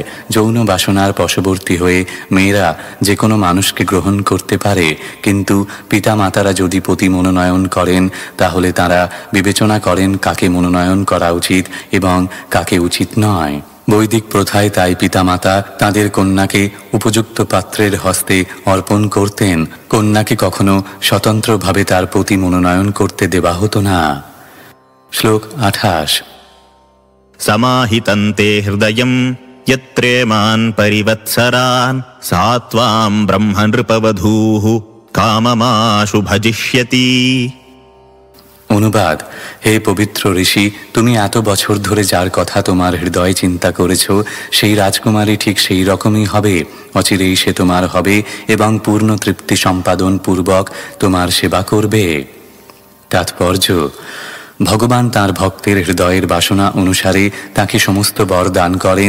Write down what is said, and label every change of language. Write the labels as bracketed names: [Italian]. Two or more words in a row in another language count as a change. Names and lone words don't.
[Bangla] যৌন বাসনার বশবর্তী হয়ে মেয়েরা যে কোনো মানুষকে গ্রহণ করতে পারে, কিন্তু পিতামাতারা যদি পতি মনোনয়ন করেন তাহলে তারা বিবেচনা করেন কাকে মনোনয়ন করা উচিত এবং কাকে উচিত নয়। বৈদিক প্রথায় তাই পিতামাতা তাদের কন্যাকে উপযুক্ত পাত্রের হস্তে অর্পণ করতেন। কন্যাকে কখনো স্বতন্ত্রভাবে তার পতি মনোনয়ন করতে দেওয়া হতো না। শ্লোক 28। [Sanskrit] समाहितन्ते हृदयं यत्रेमान् परिवत्सरान् सा त्वां ब्रह्मनृपवधूः काममाशु भजिष्यति। [Bangla] অনুবাদ: হে পবিত্র ঋষি, তুমি এত বছর ধরে যার কথা তোমার হৃদয়ে চিন্তা করেছ সেই রাজকুমারী ঠিক সেই রকমই হবে। অচিরেই সে তোমার হবে এবং পূর্ণ তৃপ্তি সম্পাদন পূর্বক তোমার সেবা করবে। তাৎপর্য: ভগবান তাঁর ভক্তের হৃদয়ের বাসনা অনুসারে তাকে সমস্ত বর দান করেন।